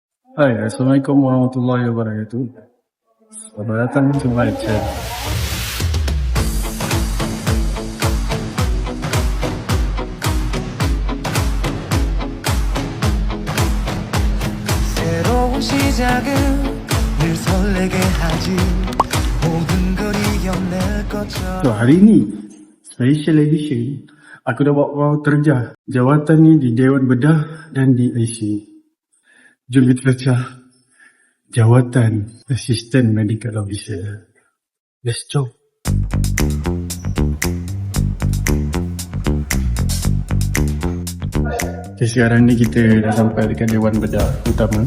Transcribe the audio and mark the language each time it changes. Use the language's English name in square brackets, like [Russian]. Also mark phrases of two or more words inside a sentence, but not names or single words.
[Arabic] Hai, السلام عليكم ورحمة الله وبركاته. [Malay] Selamat datang ke [English] my channel. [Korean] 새로운 시작은 늘 설레게 하지 모든 걸 이겨낼 것처럼. [Malay] So, hari ni [English] special edition. [Malay] Aku dah bawa terjah jawatan ni di Dewan Bedah dan di IC. Jom kita baca jawatan [English] Assistant Medical Officer. Let's go. [Malay] Okay, sekarang ni kita dah sampai dekat Dewan Bedah utama.